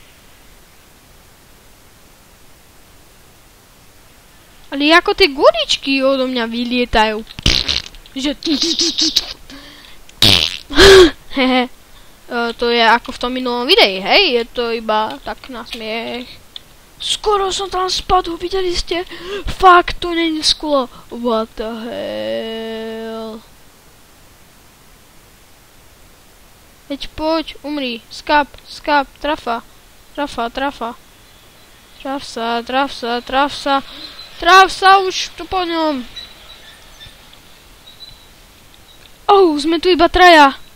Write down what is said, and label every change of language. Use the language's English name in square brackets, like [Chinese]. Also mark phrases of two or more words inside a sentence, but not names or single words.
[Slovak] Ale ako tie guličky odo mňa vylietajú. Že... Hehe. To je ako v tom minulom videi, hej? Je to iba tak na smiech. Skoro som tam spadol, videli ste? Fakt, to není sklo. [English] What the hell? [Slovak] Poď, umri. Skap, trafa. Traf sa už tu po ňom. Sme tu iba traja.